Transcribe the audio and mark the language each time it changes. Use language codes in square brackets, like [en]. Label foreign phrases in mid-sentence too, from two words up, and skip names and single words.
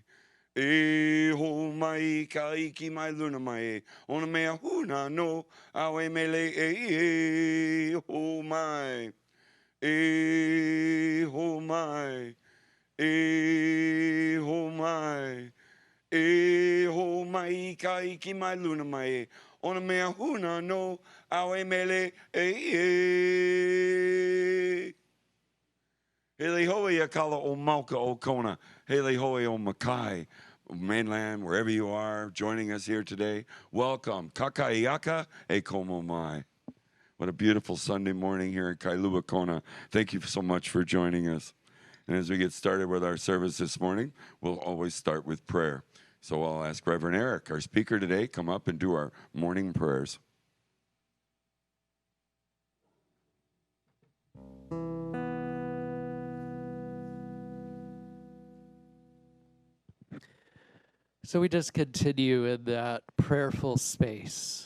[haw] E ho mai ka iki mai luna mai, ona mea huna no awe mele e ho mai, e ho mai, e ho mai, e ho mai ka iki mai luna mai, ona mea huna no awe mele e. Hele hoe ya kala o Mauka o Kona. Hele hoe o Makai, [en] mainland, wherever you are, joining us here today. Welcome. [haw] Kakaiaka e komo mai. [en] What a beautiful Sunday morning here in Kailua, Kona. Thank you so much for joining us. And as we get started with our service this morning, we'll always start with prayer. So I'll ask Reverend Eric, our speaker today, come up and do our morning prayers. So we just continue in that prayerful space.